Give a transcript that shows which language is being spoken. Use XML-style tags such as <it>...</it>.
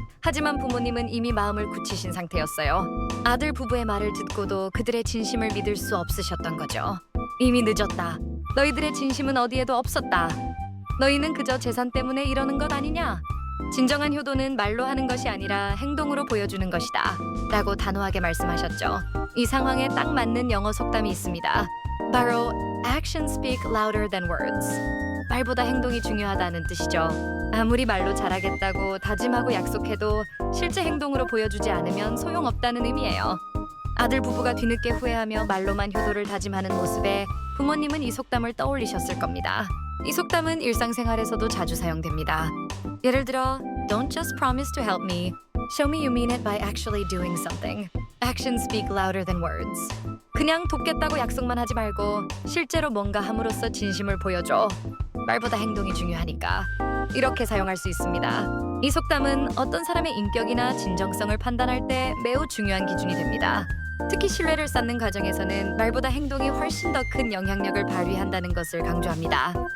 <ko>하지만 부모님은 이미 마음을 굳히신 상태였어요. 아들 부부의 말을 듣고도 그들의 진심을 믿을 수 없으셨던 거죠. 이미 늦었다. 너희들의 진심은 어디에도 없었다. 너희는 그저 재산 때문에 이러는 것 아니냐? 진정한 효도는 말로 하는 것이 아니라 행동으로 보여주는 것이다. 라고 단호하게 말씀하셨죠. 이 상황에 딱 맞는 영어 속담이 있습니다. 바로</ko> <en>Actions speak louder than words.</en> <ko>말보다 행동이 중요하다는 뜻이죠. 아무리 말로 잘하겠다고 다짐하고 약속해도 실제 행동으로 보여주지 않으면 소용없다는 의미예요. 아들 부부가 뒤늦게 후회하며 말로만 효도를 다짐하는 모습에 부모님은 이 속담을 떠올리셨을 겁니다. 이 속담은 일상생활에서도 자주 사용됩니다. 예를 들어,</ko> <en>Don't just promise to help me. Show me you mean it by actually doing something. Actions speak louder than words.</en> <ko>그냥 돕겠다고 약속만 하지 말고 실제로 뭔가 함으로써 진심을 보여줘. 말보다 행동이 중요하니까. 이렇게 사용할 수 있습니다. 이 속담은 어떤 사람의 인격이나 진정성을 판단할 때 매우 중요한 기준이 됩니다. 특히 신뢰를 쌓는 과정에서는 말보다 행동이 훨씬 더 큰 영향력을 발휘한다는 것을 강조합니다.</ko>